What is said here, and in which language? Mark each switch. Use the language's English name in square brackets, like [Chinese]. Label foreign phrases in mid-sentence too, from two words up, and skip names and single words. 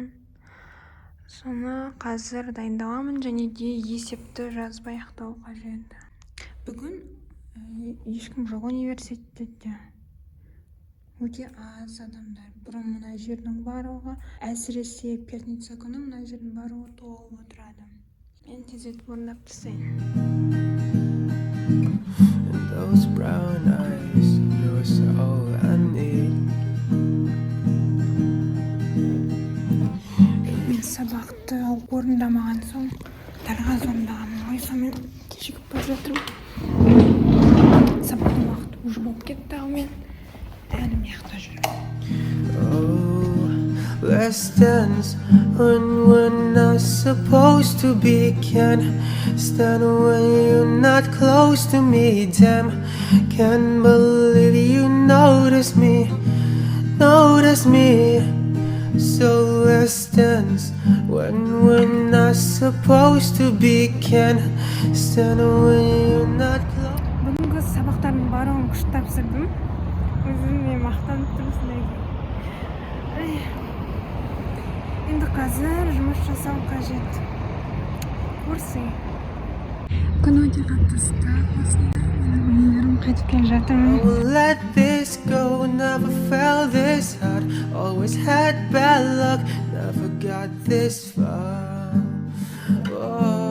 [Kazakh] Соны қазір дайындаламын, және де есепті жазып аяқтау қажет. Бүгін ешкім жоқ университетте. Өте аз адамдар. Бұрын мына жердің барлығы, әсіресе пятница күні мына жердің барлығы толып отырады. Мен тездетіп орындап тастайын. [English] And those brown eyes, you're all I need. [Kazakh] Мен сабақты орындамаған соң дәл қазір орындағанмын ғой, сонымен кешігіп бара жатырмын. Сабақтың уақыты уже болып кетті, ал мен әлі мияқта жүрмін. [English] Let's dance when we're not supposed to be. Can't stand when you're not close to me. Damn, can't believe you notice me. So let's dance when we're not supposed to be. Can't stand when you're not close. [Kazakh] Бүгінгі сабақтардың барлығын күшті тапсырдым. Өзіме мақтанып тұрмын. Енді қазір жұмыс жасау қажет. Көрсей. Күн өте қатты ыстық, осында менің өнерім қайтып келе жатырмын. [English] Let this go, never felt this hard. Always had bad luck, never got this far. Oh.